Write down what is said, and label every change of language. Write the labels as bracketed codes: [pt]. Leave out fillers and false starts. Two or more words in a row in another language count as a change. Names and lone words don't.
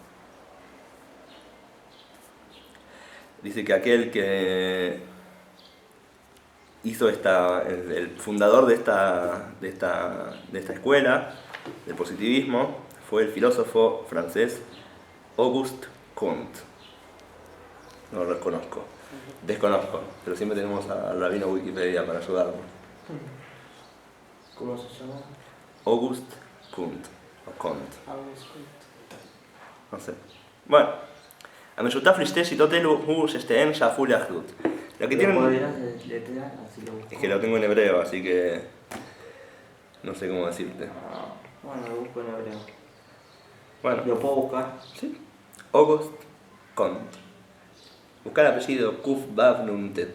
[es] Dice que aquel que hizo el fundador de esta escuela, del positivismo, fue el filósofo francés Auguste Comte. No lo conozco, desconozco, pero siempre tenemos al rabino Wikipedia para ayudarnos. ¿Cómo se llama? Auguste Comte, o Comte. No sé. Bueno, [he] המשותף לשתי שיטות אלו הוא ששתיהן שאפו לאחדות. [es] Lo que ¿Lo tienen podrías letrear? Así lo busco. es que lo tengo en hebreo, así que no sé cómo decirte. Ah, bueno, lo busco en hebreo. Bueno, Lo puedo buscar. sí. August Comte. Buscar el apellido [he] קוף בב נונטת.